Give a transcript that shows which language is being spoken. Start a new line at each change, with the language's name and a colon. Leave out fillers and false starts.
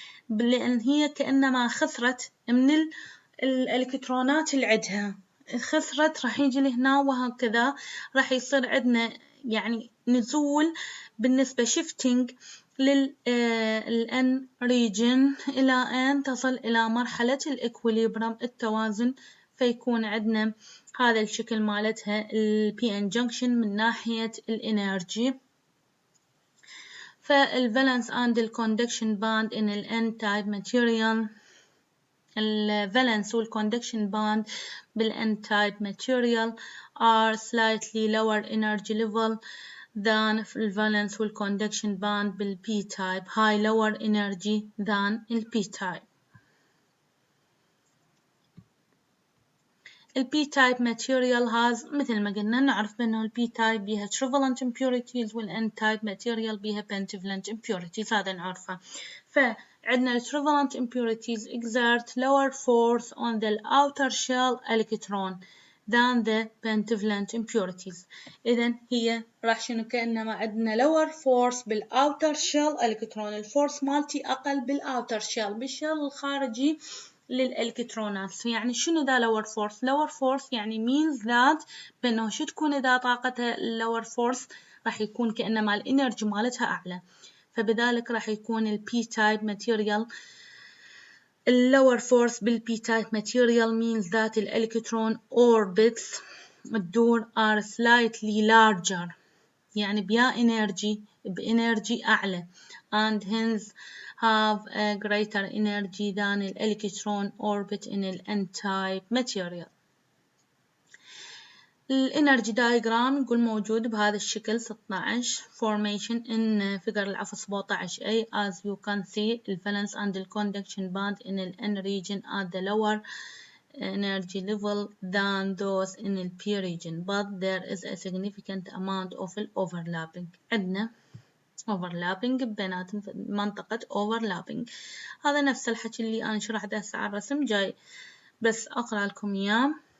Arabic: لأن هي كأنما خسرت من الإلكترونات اللي عندها، خسرت راح يجي لهنا، وهكذا راح يصير عندنا يعني نزول بالنسبة shifting للN region إلى أن تصل إلى مرحلة الإكويليبرم التوازن، فيكون عندنا هذا الشكل مالتها ال PN junction من ناحية الإنرجي.
English: فالvalence and الconduction band in ال N-type material، الvalence والconduction band بال N-type material are slightly lower energy level than الvalence والconduction band بال P-type high lower energy than ال P-type. ال P-type material has
Arabic: مثل ما قلنا نعرف بأنه ال P-type بيها trivalent impurities وال N-type material بيها pentavalent impurities هذا نعرفه. فعندنا
English: ال trivalent impurities exert lower force on the outer shell electron than the pentavalent impurities.
Arabic: إذن هي راح شنو كأنما عندنا lower force بال outer shell electron. الفورس مالتي أقل بال outer shell بالشل الخارجي للإلكترونات. يعني شنو ذا lower force؟ lower force يعني
English: means that
Arabic: بأنه شو تكون إذا طاقتها lower force راح يكون كأنما الإنرجي مالتها أعلى. فبذلك راح يكون
English: ال P-type material lower force بال P-type material means that the electron orbits الدور are slightly larger
Arabic: يعني بإنرجي أعلى
English: and hence have a greater energy than the electron orbit in the N-type material. الانرجي diagram
Arabic: نقول موجود بهذا الشكل
English: 16 formation in figure 17a as you can see the valence and the conduction band in the N region at the lower energy level than those in the P region, but there is a significant amount of overlapping.
Arabic: عندنا overlapping بينات منطقة overlapping. هذا نفس الحكي اللي أنا شرحته هسه على الرسم جاي بس أقرأ لكم إياه.